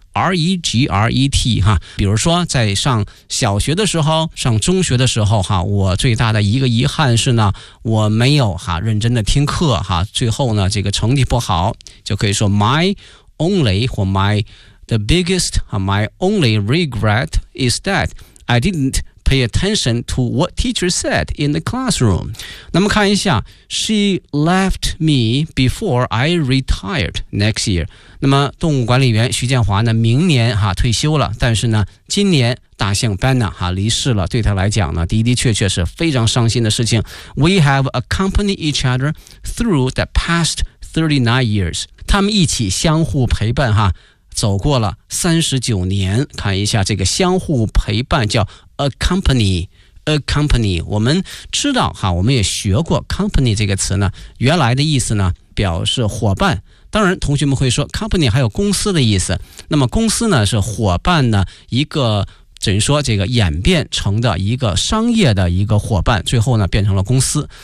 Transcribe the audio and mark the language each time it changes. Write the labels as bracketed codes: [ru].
[zh] R-E-G-R-E-T 哈，比如说在上小学的时候，上中学的时候哈，我最大的一个遗憾是呢，我没有哈认真的听课哈，最后呢这个成绩不好，就可以说 [en] my only 或 my the biggest 哈 my only regret is that I didn't pay attention to what teacher said in the classroom. [zh] 那么看一下 [en] she left me before I retired next year. [zh] 那么动物管理员徐建华呢，明年哈退休了，但是呢今年大象班纳哈离世了，对他来讲呢的的确确是非常伤心的事情。 [en] We have accompanied each other through the past 39 years. [zh] 他们一起相互陪伴哈，走过了39年。看一下这个相互陪伴叫 accompany。 A company， 我们知道哈，我们也学过 company 这个词呢，原来的意思呢表示伙伴。当然同学们会说 company 还有公司的意思，那么公司呢是伙伴呢一个等于说这个演变成的一个商业的一个伙伴，最后呢变成了公司。